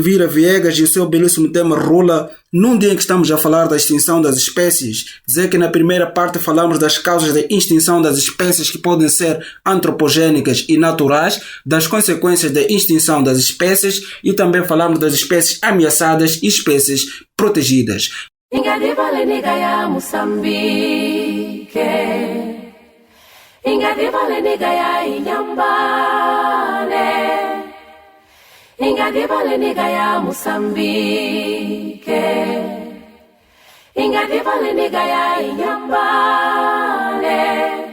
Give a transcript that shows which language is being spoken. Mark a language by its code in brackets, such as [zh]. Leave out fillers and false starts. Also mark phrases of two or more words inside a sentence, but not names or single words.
[pt] Elvira Viegas e o seu belíssimo tema Rula, num dia em que estamos a falar da extinção das espécies. Dizer que na primeira parte falamos das causas da extinção das espécies que podem ser antropogênicas e naturais, das consequências da extinção das espécies e também falamos das espécies ameaçadas e espécies protegidas. [tsc] Ingadiva lenigaya Moçambique Ingadiva lenigaya Inhambane Ingadiva lenigaya Moçambique Ingadiva lenigaya Inhambane.